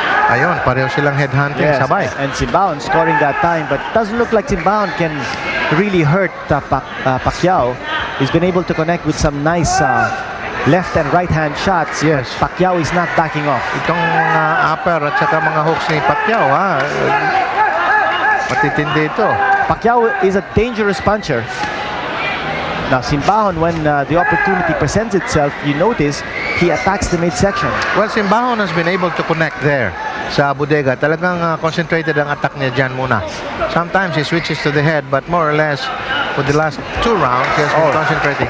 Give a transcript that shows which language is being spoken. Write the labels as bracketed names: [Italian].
[Filipino] Ayun, pareho silang headhunting sabay. [English] And Simbahon scoring that time, but doesn't look like Simbahon can really hurt Pacquiao. He's been able to connect with some nice left and right hand shots. Yes. Pacquiao is not backing off. [Filipino] Itong upper at saka mga hooks ni Pacquiao, matitindi ito. [English] Pacquiao is a dangerous puncher. Now Simbahon, when the opportunity presents itself, you notice he attacks the midsection. Well, Simbahon has been able to connect there [Filipino] sa bodega. Talagang concentrated ang attack niya dyan muna. [English] Sometimes he switches to the head, but more or less for the last 2 rounds he has been concentrating.